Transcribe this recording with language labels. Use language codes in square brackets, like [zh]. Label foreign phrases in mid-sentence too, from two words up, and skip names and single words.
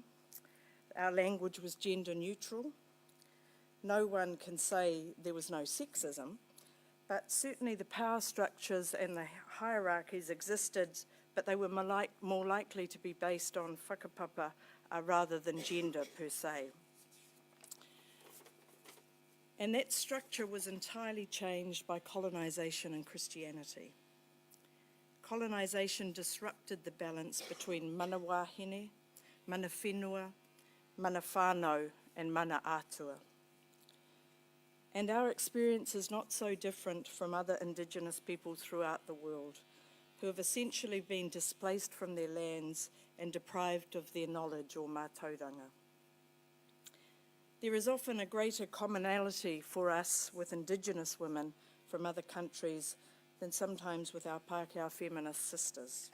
[en] Our language was gender neutral. No one can say there was no sexism, but certainly the power structures and the hierarchies existed, but they were more likely to be based on whakapapa rather than gender per se. And that structure was entirely changed by colonisation and Christianity. Colonisation disrupted the balance between [mi] mana wāhine, mana whenua, mana whānau, [en] and [mi] mana atua. [en] And our experience is not so different from other Indigenous people throughout the world, who have essentially been displaced from their lands and deprived of their knowledge or mātauranga. There is often a greater commonality for us with Indigenous women from other countries than sometimes with our Pākehā feminist sisters.